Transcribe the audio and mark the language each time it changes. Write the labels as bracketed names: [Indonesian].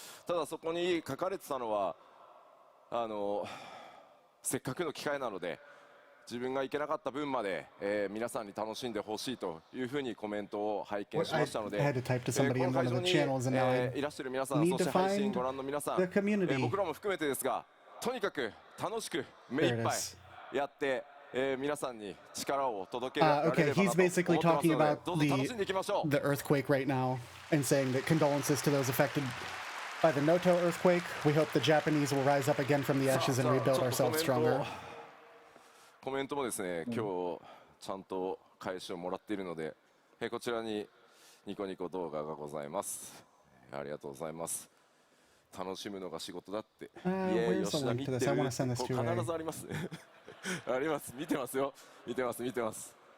[Japanese] ただそこに書かれてたのは、せっかくの機会なので自分が行けなかった分まで、皆さんに楽しんでほしいというふうにコメントを拝見しましたので、この会場に、いらっしゃる皆さん、そして配信ご覧の皆さん、僕らも含めてですが、とにかく楽しく目いっぱいやって皆さんに力を届けられればなと思ってますので、どうぞ楽しんでいきましょう。 [English] The earthquake right now and saying that condolences to those affected by the Noto earthquake. We hope the Japanese will rise up again from the ashes and rebuild ourselves stronger. [Japanese] コメントもですね、今日ちゃんと返しをもらっているので、こちらにニコニコ動画がございます。ありがとうございます。楽しむのが仕事だって。吉田見てる。必ずあります。あります。見てますよ。見てます。見てます。